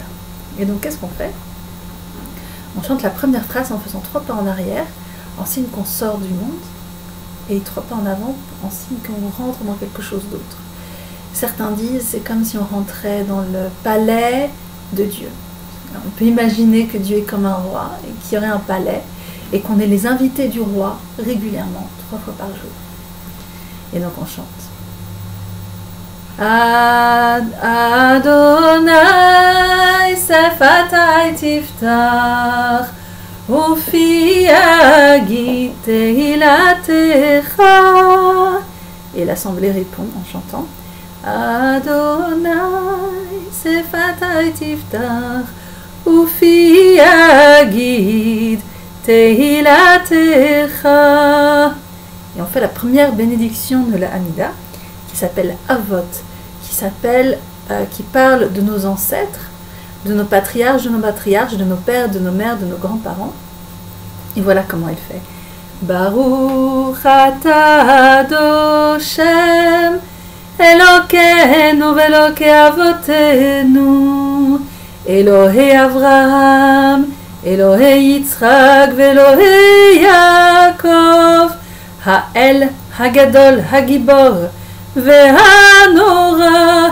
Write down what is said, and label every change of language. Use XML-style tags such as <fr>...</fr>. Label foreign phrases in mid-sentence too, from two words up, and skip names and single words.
<fr>Et donc qu'est-ce qu'on fait? On chante la première phrase en faisant 3 pas en arrière, en signe qu'on sort du monde, et 3 pas en avant, en signe qu'on rentre dans quelque chose d'autre. Certains disent c'est comme si on rentrait dans le palais de Dieu. Alors, on peut imaginer que Dieu est comme un roi, et qu'il y aurait un palais, et qu'on est les invités du roi régulièrement, 3 fois par jour. Et donc on chante.</fr> <he>אדני שפתי תפתח ופי יגיד תהלתך.</he> <fr>Et l'assemblée répond en chantant</fr> <he>אדני שפתי תפתח ופי יגיד תהלתך.</he> <fr>Et on fait la première bénédiction de la Amida qui s'appelle Avot, qui parle de nos ancêtres, de nos patriarches, de nos pères, de nos mères, de nos grands-parents. Et voilà comment elle fait.</fr> <he>ברוך אתה אדושם אלוקינו ואלוקי אבותינו אלהי אברהם אלהי יצחק ואלהי יעקב האל הגדול הגבור והנורא</he>